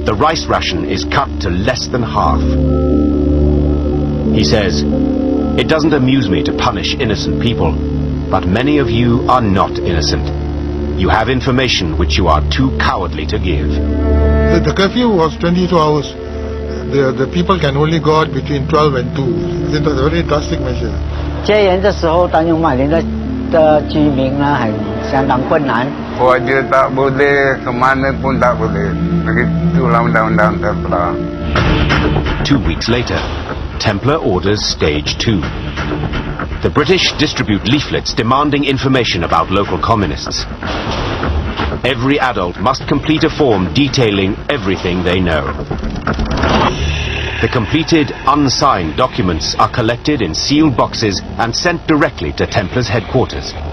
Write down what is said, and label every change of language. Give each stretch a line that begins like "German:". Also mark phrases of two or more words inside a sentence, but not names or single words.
English: The rice ration is cut to less than half. He says, "It doesn't amuse me to punish innocent people, but many of you are not innocent. You have information which you are too cowardly to give." The curfew was 22 hours. The people can only go out between 12 and 2. It was a very drastic measure.
Chinese: 戒严的时候，丹永马林的居民呢，相当困难。
Malay: Kerja tak boleh, ke mana pun tak boleh. Begitulah undang-undang Templar.
English: 2 weeks later, Templar orders Stage 2. The British distribute leaflets demanding information about local communists. Every adult must complete a form detailing everything they know. The completed, unsigned documents are collected in sealed boxes and sent directly to Templar's headquarters.